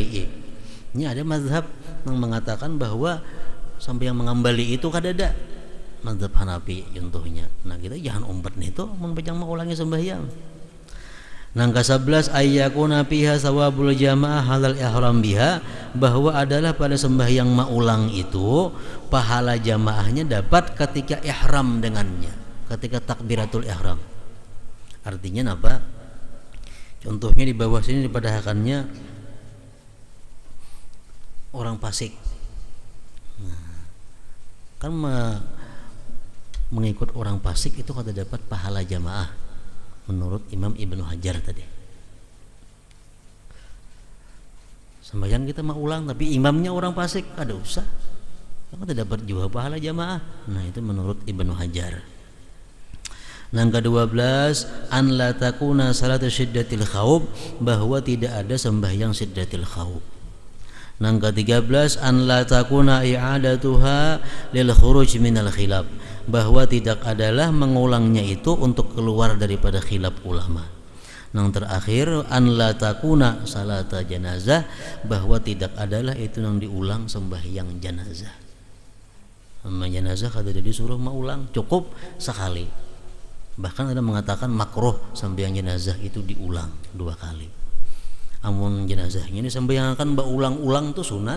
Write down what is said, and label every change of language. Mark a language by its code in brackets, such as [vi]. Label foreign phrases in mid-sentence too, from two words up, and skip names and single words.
[bjn] Ini ada mazhab yang mengatakan bahwa sembahyang mengembali itu kadada. Mazhab Hanafi contohnya. Nah kita jangan umpat nih tuh menpejang mengulangi sembahyang. [ar] Nangka 11 أن يكون فيها ثواب الجماعة حال الإحرام بها, [bjn] bahwa adalah pada sembahyang maulang itu pahala jamaahnya dapat ketika ihram dengannya, ketika takbiratul ihram. [id] Artinya apa? [bjn] Contohnya di bawah sini dipadahkannya orang fasik. Nah, kan mengikut orang fasik itu kada dapat pahala jamaah menurut Imam Ibnu Hajar tadi. Sembahyang kita mau ulang tapi imamnya orang fasik, kada usah, kada dapat juga pahala jamaah. [id] Nah itu menurut Ibnu Hajar. Nang ke-12 [ar] أن لا تكون صلاة شدة الخوف, [id] bahwa tidak ada sembahyang [ar] شدة الخوف. [id] Nang ke-13 [ar] أن لا تكون إعادتها للخروج من الخلاف, [id] bahwa tidak adalah mengulangnya itu untuk keluar daripada khilaf ulama. Nang terakhir [ar] أن لا تكون صلاة جنازة, [id] bahwa tidak adalah itu yang diulang sembahyang janazah. [bjn] Sama janazah kada disuruh mengulang, cukup sekali. [id] Bahkan ada mengatakan makruh sembahyang jenazah itu diulang 2 kali. [bjn] Amun jenazahnya ini sembahyangkan berulang-ulang tuh sunat.